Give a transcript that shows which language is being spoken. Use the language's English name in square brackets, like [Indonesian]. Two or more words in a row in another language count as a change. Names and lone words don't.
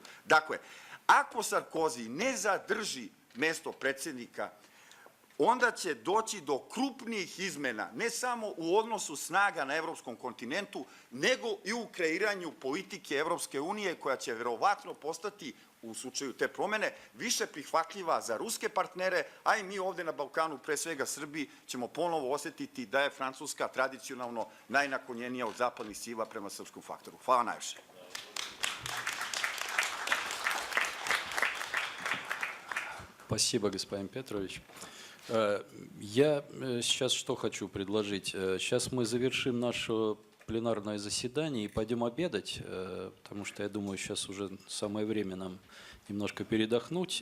[Serbian] Dakle, ako Sarkozy ne zadrži mesto predsjednika, onda će doći do krupnijih izmena, ne samo u odnosu snaga na evropskom kontinentu, nego i u kreiranju politike Evropske unije, koja će verovatno postati, u slučaju te promene, više prihvatljiva za ruske partnere, a i mi ovde na Balkanu, pre svega Srbiji, ćemo ponovo osetiti da je Francuska tradicionalno najnaklonjenija od zapadnih sila prema srpskom faktoru. Hvala najviše. [Russian] Спасибо, господин Петрович. Я сейчас что хочу предложить. Сейчас мы завершим наше пленарное заседание и пойдем обедать, потому что я думаю, сейчас уже самое время нам немножко передохнуть.